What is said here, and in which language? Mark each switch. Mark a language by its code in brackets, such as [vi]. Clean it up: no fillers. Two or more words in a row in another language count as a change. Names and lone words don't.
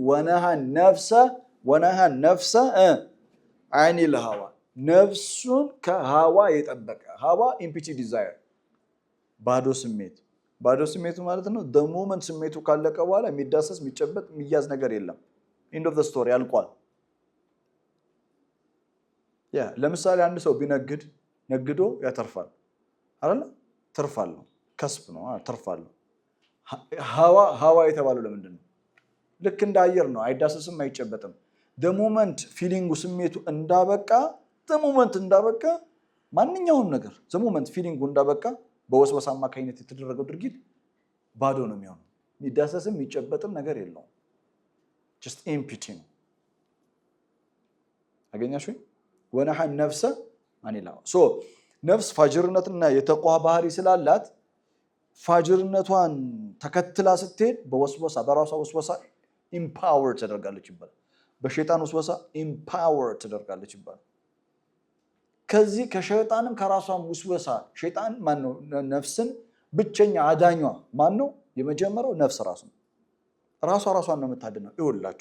[ar] ونهى النفس عن الهوى [am] ነፍሱን ከሃዋ የጠበቀ ሃዋ [en] empty desire [am] ባዶ ስሜቱ ማለት ነው [en] the moment [am] ስሜቱ ካለቀ በኋላ የሚዳሰስ የሚጨበጥ የሚያዝ ነገር የለም [en] end of the story [am] አልቋል ለምሳሌ አንድ ሰው ነግዶ ያተርፋል አይደል ተርፋል ነው ከስብ ነው ተርፋል ሃዋ የተባለው ለምንድን ነው ልክ እንደ አየር ነው አይዳሰስም አይጨበጥም [en] the moment feeling [am] ስሜቱ እንዳበቃ ማንኛውም ነገር [en] the moment feeling [am] እንዳበቃ በወስወሳ አማካኝነት የተደረገው ድርጊት ባዶ ነው የሚሆነው የሚዳሰስም የሚጨበጥም ነገር የለውም [en] just empty [am] ነው አገኛችሁ [ar] ونحى النفس عن الهوى [am] so ነፍስ ፋጅርነትና የተቋ ባህሪ ስላላት ፋጅርነቷን ተከትላ ስትሄድ በወስወሳ በራሷ ወስወሳ ኢምፓወር ተደርጋለች ይባላል በሸይጣን ወስወሳ ኢምፓወር ተደርጋለች ይባላል ከዚህ ከሸይጣንም ከራሷም ወስወሳ ሸይጣን ማን ነው ነፍስን ብቸኛ አዳኟ ማን ነው የመጀመሪያው ነፍስ ራሷን ነው የምታድነው ይወላችሁ